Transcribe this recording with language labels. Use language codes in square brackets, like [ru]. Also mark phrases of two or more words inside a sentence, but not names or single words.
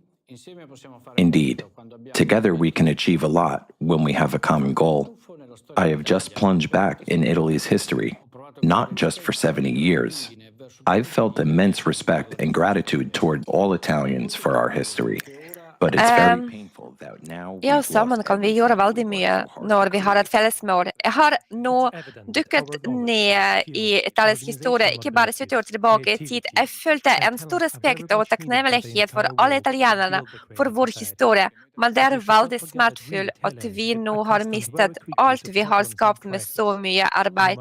[en] Indeed, together we can achieve a lot when we have a common goal. I have just plunged back in Italy's history, not just for 70 years. I've felt immense respect and gratitude toward all Italians for our history. But it's very painful that now [no] Ja, sammen kan vi gjøre veldig mye når vi har et felles mål. Jeg har nå dukket ned i italiensk historie, ikke bare 70 år tilbake i tid. Jeg følte en stor respekt og takknemlighet for alle italienerne for vår historie, men det er veldig smertefullt at vi nå har mistet alt vi har skapt med så mye arbeid.